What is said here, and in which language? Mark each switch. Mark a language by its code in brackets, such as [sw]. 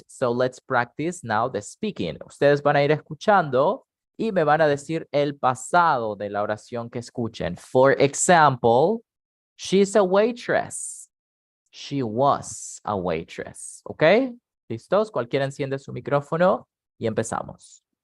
[en] So let's practice now the speaking. [es] Ustedes van a ir escuchando y me van a decir el pasado de la oración que escuchen. [en] For example, she's a waitress. She was a waitress. Okay, ¿listos? [es] Cualquiera enciende su micrófono y empezamos.